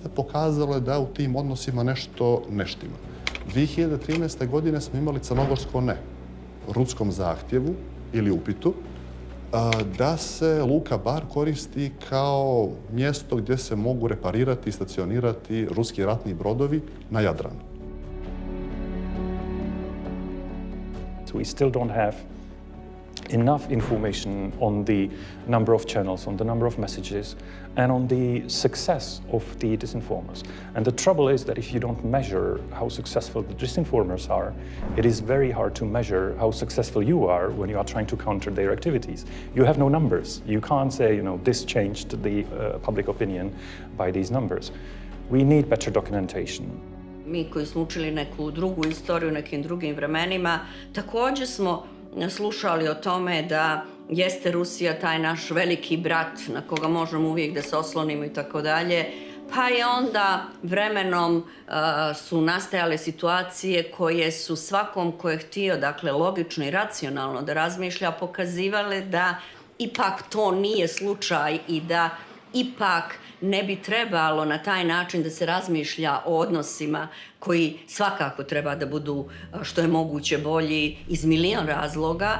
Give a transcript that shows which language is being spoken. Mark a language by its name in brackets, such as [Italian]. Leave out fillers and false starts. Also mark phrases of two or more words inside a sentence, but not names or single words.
[Serbian] pokazalo je da u tim odnosima nešto ne štima. 2013. godine smo imali crnogorsko ne, ruskom zahtjevu ili upitu, da se Luka Bar koristi kao mjesto gdje se mogu reparirati i stacionirati ruski ratni brodovi na Jadranu. [English] We still don't have enough information on the number of channels, on the number of messages, and on the success of the disinformers. And the trouble is that if you don't measure how successful the disinformers are, it is very hard to measure how successful you are when you are trying to counter their activities. You have no numbers. You can't say, you know, this changed the public opinion by these numbers. We need better documentation. [Serbian] Mi koji smo učili neku drugu istoriju, nekim drugim vremenima, također smo slušali o tome da jeste Rusija taj naš veliki brat na koga možemo uvijek da se oslonimo i tako dalje. Pa je onda vremenom su nastajale situacije koje su svakom ko je htio, dakle logično i racionalno da razmišlja, pokazivale da ipak to nije slučaj i da ipak ne bi trebalo na taj način da se razmišlja o odnosima koji svakako treba da budu što je moguće bolji iz milion razloga.